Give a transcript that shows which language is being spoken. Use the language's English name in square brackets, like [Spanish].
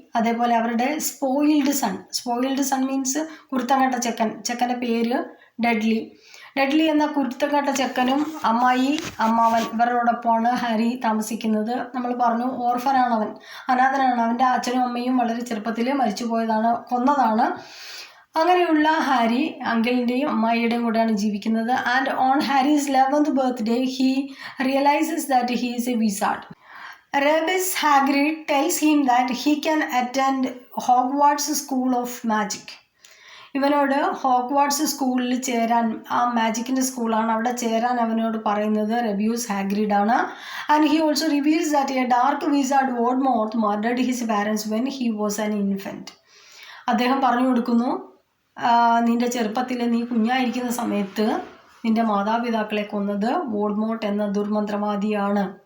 [Malayalam] അതേപോലെ അവരുടെ [English] spoiled son means [Malayalam] കുരുത്തങ്കട്ട ചെക്കൻ്റെ പേര് ഡഡ്ലി എന്ന കുരുത്തങ്കട്ട ചെക്കനും അമ്മാവൻ ഇവരോടൊപ്പമാണ് ഹാരി താമസിക്കുന്നത്. നമ്മൾ പറഞ്ഞു ഓർഫനാണ് അവൻ, അനാഥനാണ്. അവൻ്റെ അച്ഛനും അമ്മയും വളരെ ചെറുപ്പത്തിൽ കൊന്നതാണ്. അങ്ങനെയുള്ള ഹാരി അങ്കിളിൻ്റെയും അമ്മായിയുടെയും കൂടെയാണ് ജീവിക്കുന്നത്. [English] And on Harry's 11th birthday he realizes that he is a wizard. Rebus Hagrid tells him that he can attend Hogwarts School of Magic. [Malayalam] ഇവനോട് ഹോഗ്വാർട്സ് സ്കൂളിൽ ചേരാൻ, ആ മാജിക്കിൻ്റെ സ്കൂളാണ്, അവിടെ ചേരാൻ അവനോട് പറയുന്നത് റെബ്യൂസ് ഹാഗ്രിഡ് ആണ്. [English] And he also reveals that a dark wizard Voldemort murdered his parents when he was an infant. [Malayalam] അദ്ദേഹം പറഞ്ഞു കൊടുക്കുന്നു, നിൻ്റെ ചെറുപ്പത്തിൽ നീ കുഞ്ഞായിരിക്കുന്ന സമയത്ത് നിൻ്റെ മാതാപിതാക്കളെ കൊന്നത് വോൾഡ്മോർട്ട് എന്ന ദുർമന്ത്രവാദിയാണ്.